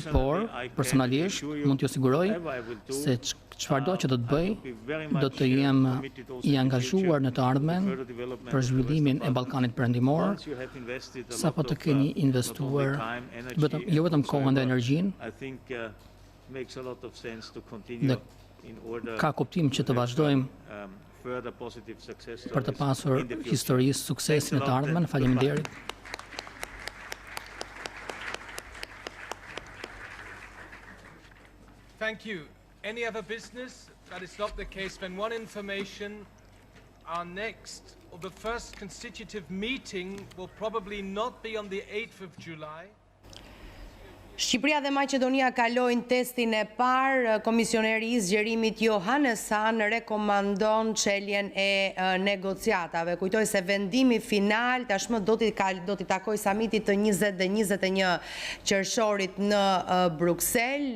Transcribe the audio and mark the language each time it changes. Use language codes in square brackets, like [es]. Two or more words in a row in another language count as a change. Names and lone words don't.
[sq] por personalisht mund t'ju siguroj se çfarëdo që do të bëj, do të jem i angazhuar në të ardhmen për zhvillimin e Ballkanit Perëndimor, sapo të keni investuar jo vetëm kohën dhe energjinë, dhe ka kuptim që të vazhdojmë për të pasur historisë suksesi në të ardhmen. Faleminderit. [en] Thank you. Any other business? That is not the case. Then one information, our next, or the first constitutive meeting will probably not be on the 8th of July. [sq] Shqipëria dhe Maqedonia kalojnë testin e parë. Komisioneri i zgjerimit Johanes Hahn rekomandon çeljen e negociatave. Kujtoj se vendimi final tashmë do t'i takoj samitit të 20 dhe 21 qershorit në Bruksel.